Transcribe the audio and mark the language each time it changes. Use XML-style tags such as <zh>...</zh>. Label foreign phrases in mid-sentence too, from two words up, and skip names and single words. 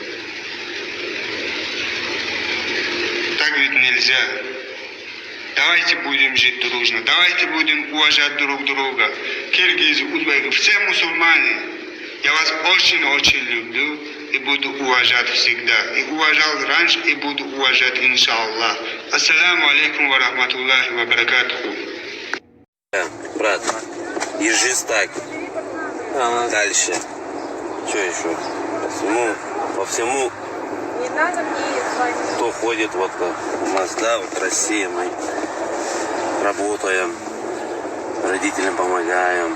<ru>Так ведь нельзя. Давайте будем жить дружно, давайте будем уважать друг друга. Киргизы, узбеки, все мусульмане. Я вас очень-очень люблю и буду уважать всегда. И уважал раньше, и буду уважать, иншаллах.</ru> <ar>السلام عليكم ورحمة الله وبركاته.</ar> <ru>Брат, держись так. Дальше. Что еще? По всему, Не надо мне звонить. кто ходит вот у нас, да, вот в России, мы работаем, родителям помогаем.</ru>